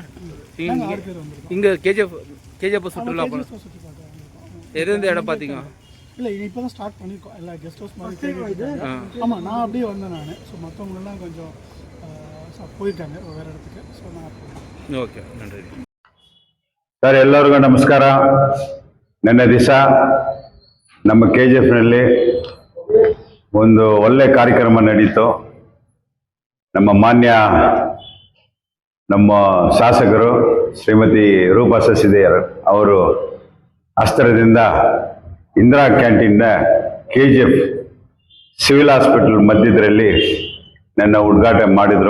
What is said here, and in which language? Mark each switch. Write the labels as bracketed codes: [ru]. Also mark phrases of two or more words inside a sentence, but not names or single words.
[ta] இங்கே கேஜிஎஃப் சுற்றுலா எந்த இடம் பார்த்தீங்க? இல்லை, இப்போ தான் ஸ்டார்ட் பண்ணியிருக்கோம். எல்லா [en] guest house [ta] மாதிரி. ஆமாம், நான் அப்படியே வந்தேன் நான். ஸோ மற்றவங்களெல்லாம் கொஞ்சம் போயிருக்காங்க வேறு இடத்துக்கு. ஸோ நான் ಓಕೆ ನನ್ರಿ [kn] ಸರ್, ಎಲ್ಲರಿಗೂ ನಮಸ್ಕಾರ. ನಿನ್ನೆ ದಿವಸ ನಮ್ಮ KGFನಲ್ಲಿ ಒಂದು ಒಳ್ಳೆ ಕಾರ್ಯಕ್ರಮ ನಡೀತು. ನಮ್ಮ ಮಾನ್ಯ ನಮ್ಮ ಶಾಸಕರು ಶ್ರೀಮತಿ ರೂಪಾ ಸಸಿದೇರ್ ಅವರು ಹಸ್ತದಿಂದ ಇಂದಿರಾ ಕ್ಯಾಂಟೀನ್ನ KGF [en] civil hospital [kn] ಮಧ್ಯದಲ್ಲಿ ನನ್ನ ಉದ್ಘಾಟನೆ ಮಾಡಿದರು.